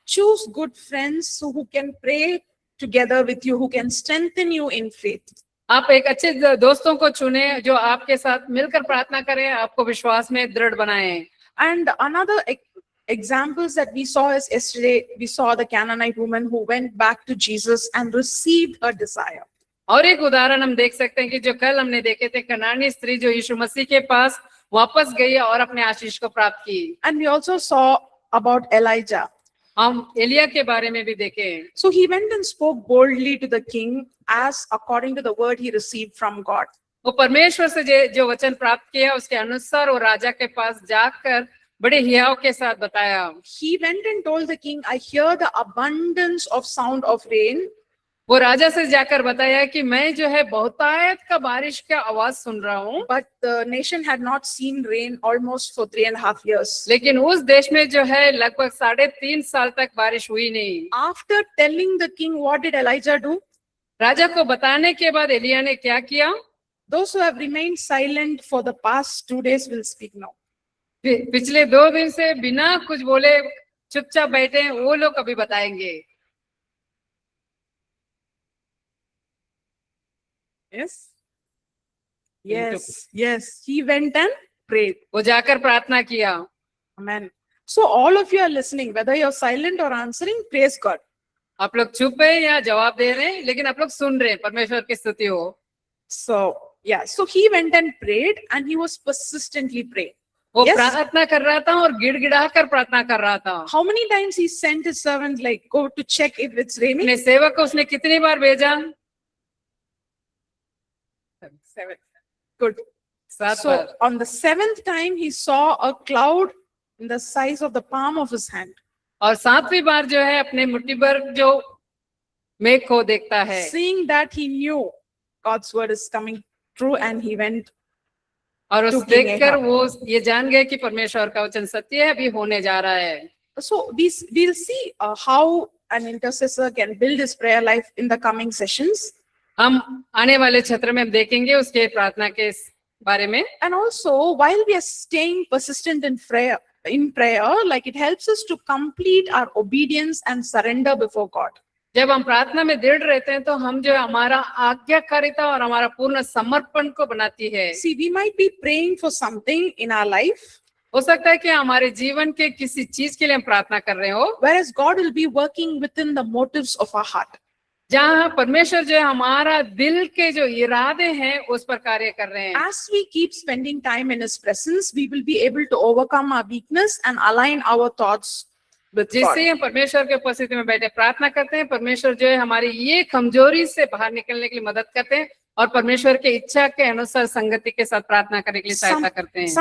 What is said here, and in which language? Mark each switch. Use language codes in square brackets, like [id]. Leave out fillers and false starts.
[en] Choose good friends who can pray together with you, who can strengthen you in faith. [hi] आप एक अच्छे दोस्तों को चुने जो आपके साथ मिलकर प्रार्थना करें, आपको विश्वास में दृढ़ बनाएं। [en] And another examples that we saw is yesterday, we saw the Canaanite woman who went back to Jesus and received her desire. [hi] और एक उदाहरण हम देख सकते हैं कि जो कल हमने देखे थे, कनानी स्त्री जो यीशु मसीह के पास वापस गई और अपने आशीष को प्राप्त की। [en] And we also saw about Elijah. [hi] हम एलिया के बारे में भी देखे। [en] So he went and spoke boldly to the king as according to the word he received from God. [hi] वो परमेश्वर से जो वचन प्राप्त किया उसके अनुसार वो राजा के पास जाकर बड़े हियाव के साथ बताया। [en] He went and told the king, I hear the abundance of sound of rain. [hi] वो राजा से जाकर बताया कि मैं जो है बहुतायत का बारिश का आवाज सुन रहा हूँ। [en] But the nation had not seen rain almost for 3.5 years. [hi] लेकिन उस देश में जो है लगभग 3.5 साल तक बारिश हुई नहीं। [en] After telling the king, what did Elijah do? [hi] राजा को बताने के बाद एलिया ने क्या किया? [en] Those who have remained silent for the past 2 days will speak now. [hi] पिछले 2 दिन से बिना कुछ बोले चुपचाप बैठे हैं, वो लोग अभी बताएंगे। [en] Yes. Yes. He went and prayed. [hi] वो जाकर प्रार्थना किया। [en] Amen. So all of you are listening, whether you're silent or answering, praise God. [hi] आप लोग चुप है या जवाब दे रहे हैं, लेकिन आप लोग सुन रहे हैं, परमेश्वर की स्तुति हो। [en] So he went and prayed and he was persistently praying. [hi] वो [en] Yes. [hi] प्रार्थना कर रहा था और गिड़गिड़ा कर प्रार्थना कर रहा था। [en] How many times he sent his servant like go to check if it's raining? [hi] अपने सेवक को उसने कितनी बार भेजा? [en] 7. Good. 7 So [hi] bar. [en] on the 7th time he saw a cloud in the size of the palm of his hand. [hi] और 7वीं बार जो है अपने मुट्ठी भर जो मेघ को देखता है। [en] Seeing that he knew God's word is coming true and he went. [hi] और उस [en] to King [hi] देखकर [en] Ahab. [hi] वो ये जान गए कि परमेश्वर का वचन सत्य है, अभी होने जा रहा है। [en] So we'll see how an intercessor can build his prayer life in the coming sessions. [hi] हम आने वाले क्षेत्र में हम देखेंगे उसके प्रार्थना के बारे में। [en] And also while we are staying persistent in prayer, like it helps us to complete our obedience and surrender before God. [hi] जब हम प्रार्थना में दृढ़ रहते हैं तो हम जो हमारा आज्ञाकारिता और हमारा पूर्ण समर्पण को बनाती है। [en] See, we might be praying for something in our life, [hi] हो सकता है कि हमारे जीवन के किसी चीज के लिए हम प्रार्थना कर रहे हो, [en] whereas God will be working within the motives of our heart. [hi] जहाँ परमेश्वर जो है हमारा दिल के जो इरादे हैं उस पर कार्य कर रहे हैं। [en] As we keep spending time in His presence, we will be able to overcome our weakness and align our thoughts with God. [hi] जिससे हम परमेश्वर के उपस्थिति में बैठे प्रार्थना करते हैं, परमेश्वर जो है हमारी ये कमजोरी से बाहर निकलने के लिए मदद करते हैं और परमेश्वर के इच्छा के अनुसार संगति के साथ प्रार्थना करने के लिए सहायता करते हैं।